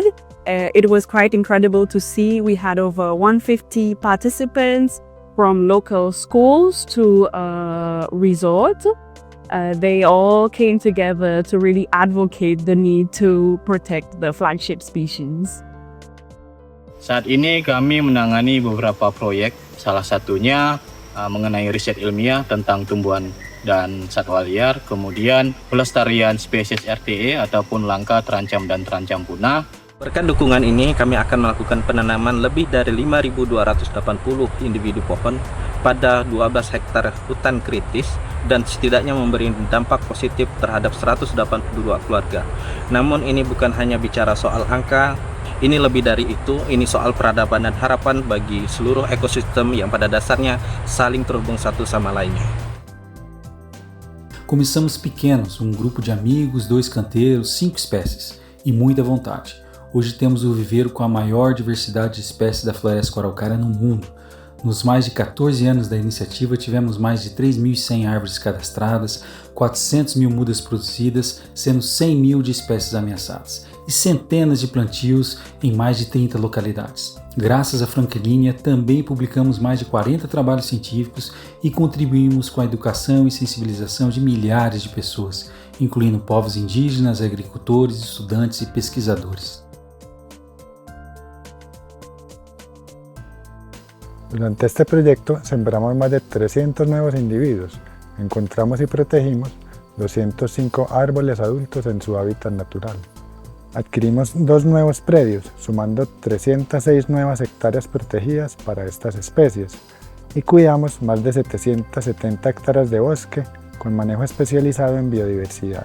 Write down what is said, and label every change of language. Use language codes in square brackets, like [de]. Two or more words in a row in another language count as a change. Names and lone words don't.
[en] It was quite incredible to see. We had over 150 participants from local schools to a resort. They all came together to really advocate the need to protect the flagship species. [id] Saat ini kami menangani beberapa proyek, salah satunya mengenai riset ilmiah tentang tumbuhan dan satwa liar, kemudian pelestarian spesies RTE ataupun langka, terancam, dan terancam punah. Berkat dukungan ini, kami akan melakukan penanaman lebih dari 5.280 individu pohon pada 12 hektar hutan kritis dan setidaknya memberi dampak positif terhadap 182 keluarga. Namun ini bukan hanya bicara soal angka, ini lebih dari itu, ini soal peradaban dan harapan bagi seluruh ekosistem yang pada dasarnya saling terhubung satu sama lainnya. [pt] Começamos pequenos, grupo de amigos, 2 canteiros, 5 espécies e muita vontade. Hoje temos o viveiro com a maior diversidade de espécies da floresta araucária no mundo. Nos mais de 14 anos da iniciativa, tivemos mais de 3.100 árvores cadastradas, 400.000 mudas produzidas, sendo 100.000 de espécies ameaçadas, e centenas de plantios em mais de 30 localidades. Graças à Franklinia, também publicamos mais de 40 trabalhos científicos e contribuímos com a educação e sensibilização de milhares de pessoas, incluindo povos indígenas, agricultores, estudantes e pesquisadores. [es] Durante este proyecto sembramos más de 300 nuevos individuos, encontramos y protegimos 205 árboles adultos en su hábitat natural. Adquirimos 2 nuevos predios, sumando 306 nuevas hectáreas protegidas para estas especies, y cuidamos más de 770 hectáreas de bosque con manejo especializado en biodiversidad.